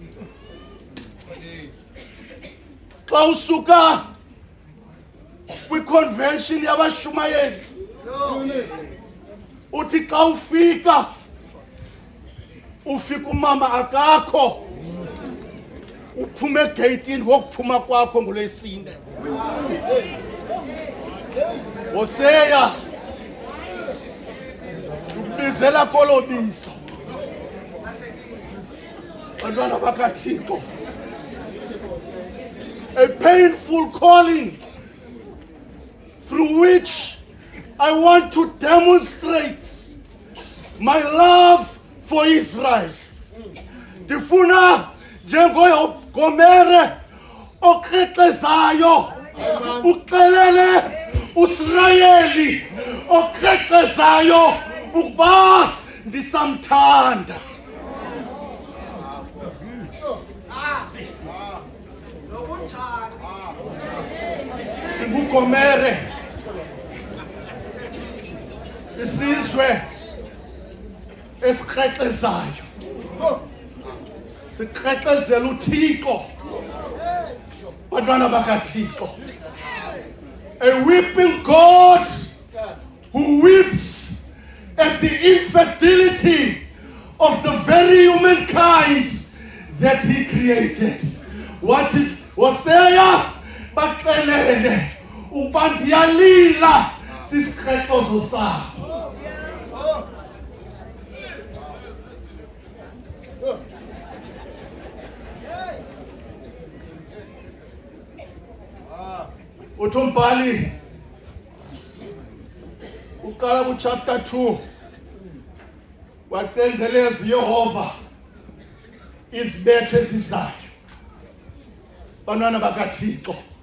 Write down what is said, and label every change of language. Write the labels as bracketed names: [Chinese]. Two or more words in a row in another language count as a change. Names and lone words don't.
[Xhosa] xa usuka kwi-convention yabashumayeli, uthi xa ufika umama akakho, uphume egeyitini wokuphuma kwakho ngolwesine. Hosea ukubizela kolo bizo. Bantwana bakaThixo, [English] a painful calling through which I want to demonstrate my love for Israel. [Xhosa] Ndifuna njengoGomere okreqezayo uxelele uIsrayeli okreqezayo ukuba ndisamthanda. SinguGomere, isizwe esikreqezayo, siqeqezela uThixo bantwana bakaThixo. [English] A weeping God who weeps at the infidelity of the very humankind that he created. [Xhosa] Wathi Hosea baxelele uba ndiyalila sisiqeqezo sakho. uTumbali uqala kuchapter 2 wacenzeleza Yehova isibetho esizayo bantwana bakaThixo.